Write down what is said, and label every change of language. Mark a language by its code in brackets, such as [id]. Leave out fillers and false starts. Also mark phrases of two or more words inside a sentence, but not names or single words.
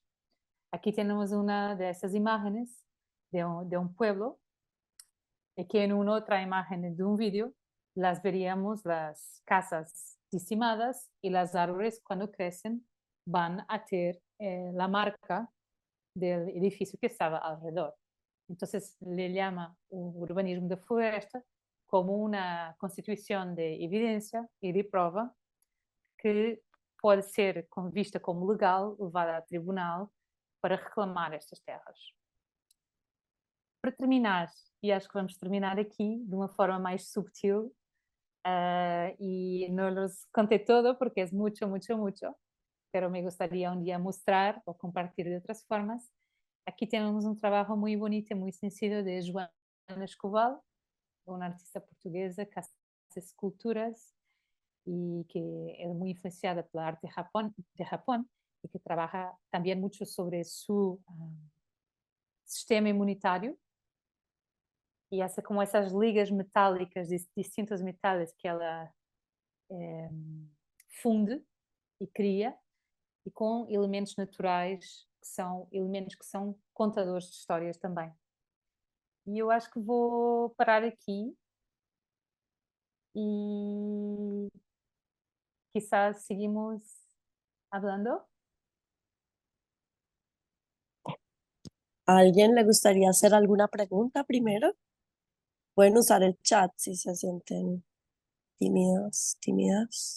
[es] Aquí tenemos una de esas imágenes de un pueblo y que en una otra imagen de un vídeo las veríamos las casas decimadas y las árboles cuando crecen van a tener la marca del edificio que estaba alrededor. Entonces le llama un urbanismo de floresta como una constitución de evidencia y de prueba [pt] que pode ser vista como legal, levada a tribunal para reclamar estas terras. Para terminar, e acho que vamos terminar aqui de uma forma mais subtil, [es] y no los conté todo porque es mucho, mucho, mucho, pero me gustaría un día mostrar o compartir de otras formas. Aquí tenemos un trabajo muy bonito y muy sencillo de Joana Escoval, una artista portuguesa, Casa hace esculturas y que es muy influenciada por el arte de Japón y que trabaja también mucho sobre su sistema inmunitario y hace como [pt] essas ligas metálicas de distintos metais que ela funde e cria e com elementos naturais que são elementos que são contadores de histórias também. E eu acho que vou parar aqui e [es] quizás seguimos hablando. ¿A alguien le gustaría hacer alguna pregunta primero? Pueden usar el chat si se sienten tímidos, tímidas.